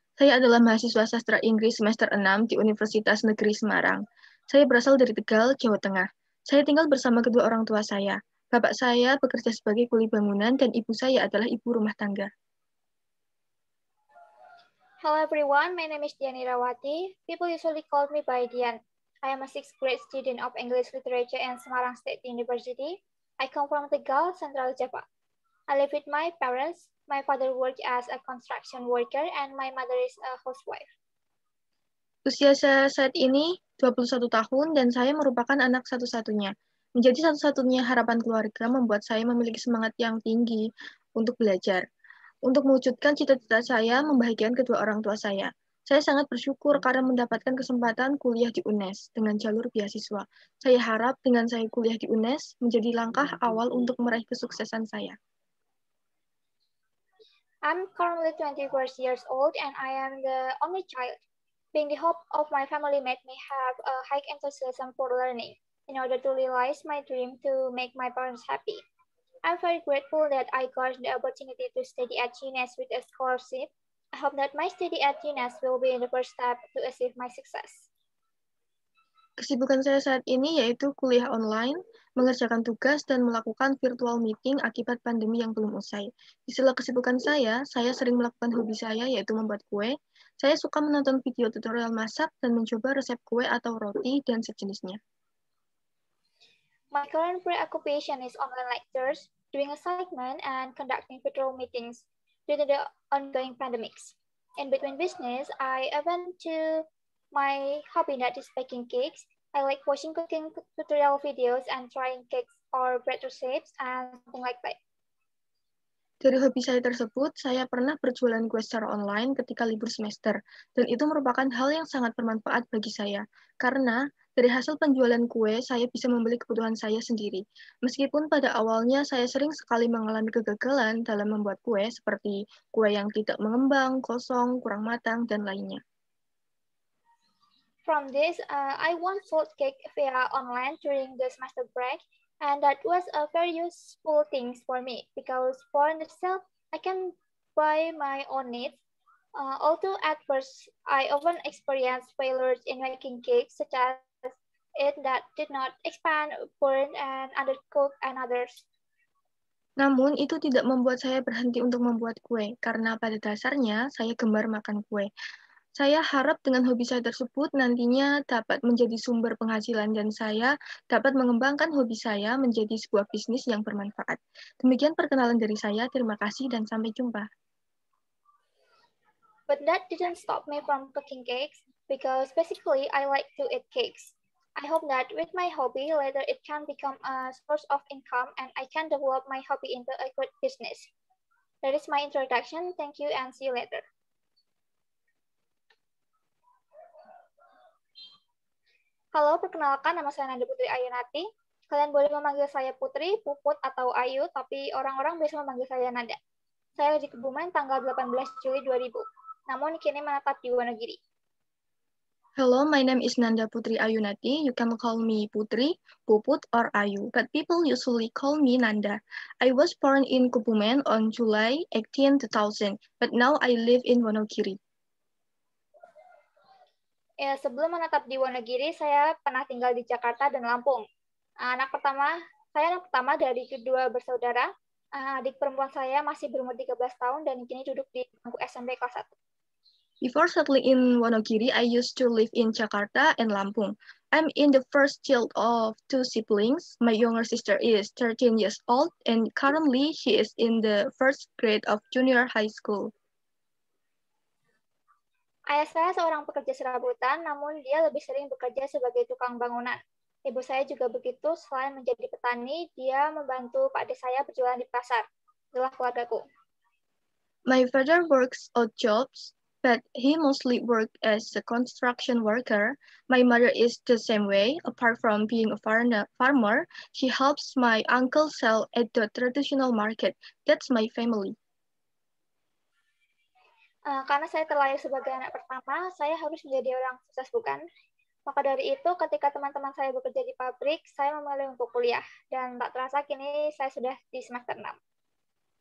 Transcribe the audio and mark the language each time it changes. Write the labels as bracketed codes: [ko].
[id] Saya adalah mahasiswa sastra Inggris semester 6 di Universitas Negeri Semarang. Saya berasal dari Tegal, Jawa Tengah. Saya tinggal bersama kedua orang tua saya. Bapak saya bekerja sebagai kuli bangunan dan ibu saya adalah ibu rumah tangga. [en] Hello everyone, my name is Dian Irawati. People usually call me by Dian. I am a sixth grade student of English Literature at Semarang State University. I come from Tegal, Central Java. I live with my parents. My father works as a construction worker and my mother is a housewife. [id] Usia saya saat ini 21 tahun dan saya merupakan anak satu-satunya. Menjadi satu-satunya harapan keluarga membuat saya memiliki semangat yang tinggi untuk belajar. Untuk mewujudkan cita-cita saya membahagiakan kedua orang tua saya. Saya sangat bersyukur karena mendapatkan kesempatan kuliah di UNES dengan jalur beasiswa. Saya harap dengan saya kuliah di UNES menjadi langkah awal untuk meraih kesuksesan saya. [en] I'm currently 24 years old and I am the only child. Being the hope of my family made me have a high enthusiasm for learning in order to realize my dream to make my parents happy. I'm very grateful that I got the opportunity to study at UNES with a scholarship. I hope that my study at UNES will be the first step to achieve my success. [id] Kesibukan saya saat ini yaitu kuliah online, mengerjakan tugas, dan melakukan virtual meeting akibat pandemi yang belum usai. Di sela kesibukan saya sering melakukan hobi saya yaitu membuat kue. Saya suka menonton video tutorial masak dan mencoba resep kue atau roti dan sejenisnya. [en] My current preoccupation is online lectures, doing assignment, and conducting virtual meetings due to the ongoing pandemics. In between business, I went to my hobby that is baking cakes. I like watching cooking tutorial videos and trying cakes or bread recipes and something like that. [id] Dari hobi saya tersebut, saya pernah berjualan kue secara online ketika libur semester, dan itu merupakan hal yang sangat bermanfaat bagi saya, karena dari hasil penjualan kue, saya bisa membeli kebutuhan saya sendiri. Meskipun pada awalnya saya sering sekali mengalami kegagalan dalam membuat kue, seperti kue yang tidak mengembang, kosong, kurang matang, dan lainnya. [en] From this, I once sold cake via online during the semester break, and that was a very useful thing for me because for myself, I can buy my own needs. Although at first, I often experienced failures in making cakes, such as it that did not expand, burn, and undercook, and others. [id] Namun, itu tidak membuat saya berhenti untuk membuat kue, karena pada dasarnya saya gemar makan kue. Saya harap dengan hobi saya tersebut nantinya dapat menjadi sumber penghasilan dan saya dapat mengembangkan hobi saya menjadi sebuah bisnis yang bermanfaat. Demikian perkenalan dari saya, terima kasih dan sampai jumpa. [en] But that didn't stop me from cooking cakes because basically I like to eat cakes. I hope that with my hobby later it can become a source of income and I can develop my hobby into a good business. That is my introduction. Thank you and see you later. [id] Halo, perkenalkan nama saya Nanda Putri Ayunati. Kalian boleh memanggil saya Putri, Puput, atau Ayu, tapi orang-orang biasa memanggil saya Nanda. Saya di Kebumen tanggal 18 Juli 2000, namun kini menetap di Wonogiri. [en] Hello, my name is Nanda Putri Ayunati. You can call me Putri, Puput, or Ayu, but people usually call me Nanda. I was born in Kebumen on July 18, 2000, but now I live in Wonogiri. [id] Ya, sebelum menetap di Wonogiri, saya pernah tinggal di Jakarta dan Lampung. Saya anak pertama dari kedua bersaudara. Adik perempuan saya masih berumur 13 tahun dan kini duduk di bangku SMP kelas 1. [en] Before settling in Wonogiri, I used to live in Jakarta and Lampung. I'm in the first child of two siblings. My younger sister is 13 years old and currently she is in the first grade of junior high school. [id] Ayah saya seorang pekerja serabutan, namun dia lebih sering bekerja sebagai tukang bangunan. Ibu saya juga begitu, selain menjadi petani, dia membantu Pak Ade saya berjualan di pasar. Itulah keluargaku. [en] My father works odd jobs, but he mostly works as a construction worker. My mother is the same way. Apart from being a farmer, she helps my uncle sell at the traditional market. That's my family. [id] Karena saya terlahir sebagai anak pertama, saya harus menjadi orang sukses, bukan? Maka dari itu, ketika teman-teman saya bekerja di pabrik, saya memilih untuk kuliah. Dan tak terasa kini saya sudah di semester 6.